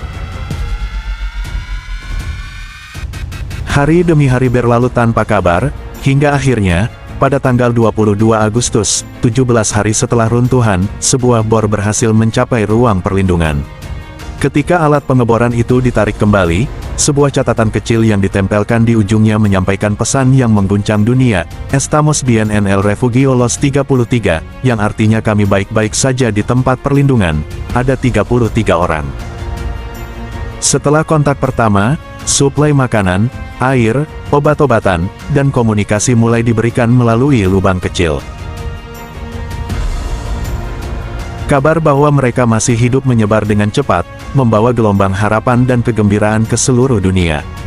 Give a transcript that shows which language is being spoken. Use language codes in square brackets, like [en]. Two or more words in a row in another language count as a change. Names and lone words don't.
[id] Hari demi hari berlalu tanpa kabar, hingga akhirnya, pada tanggal 22 Agustus, 17 hari setelah runtuhan, sebuah bor berhasil mencapai ruang perlindungan. Ketika alat pengeboran itu ditarik kembali, sebuah catatan kecil yang ditempelkan di ujungnya menyampaikan pesan yang mengguncang dunia, [es] "Estamos bien en el refugio los 33, [id] yang artinya kami baik-baik saja di tempat perlindungan, ada 33 orang. Setelah kontak pertama, suplai makanan, air, obat-obatan, dan komunikasi mulai diberikan melalui lubang kecil. Kabar bahwa mereka masih hidup menyebar dengan cepat, membawa gelombang harapan dan kegembiraan ke seluruh dunia.